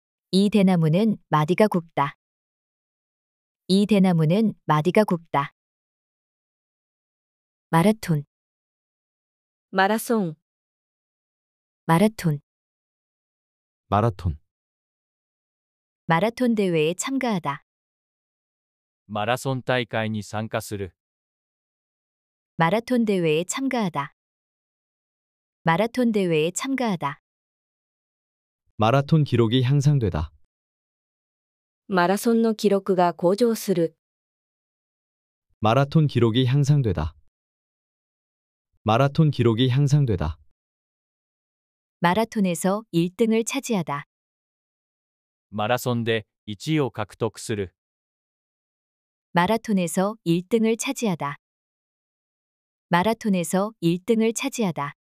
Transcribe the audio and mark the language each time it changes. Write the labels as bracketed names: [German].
[Korean] 이 대나무는 마디가 굵다. 이 대나무는 마디가 굵다. 마라톤, [Japanese] マラソン、 [Korean] 마라톤, 마라톤, 마라톤 대회에 참가하다. [Japanese] マラソン大会に参加する。 [Korean] 마라톤 대회에 참가하다. 마라톤 대회에 참가하다. 마라톤 기록이 향상되다. [Japanese] マラソンの記録が向上する。 [Korean] 마라톤 기록이 향상되다. 마라톤 기록이 향상되다. 마라톤에서 1등을 차지하다. [Japanese] マラソンで1位を獲得する。 [Korean] 마라톤에서 1등을 차지하다. 마라톤에서 1등을 차지하다.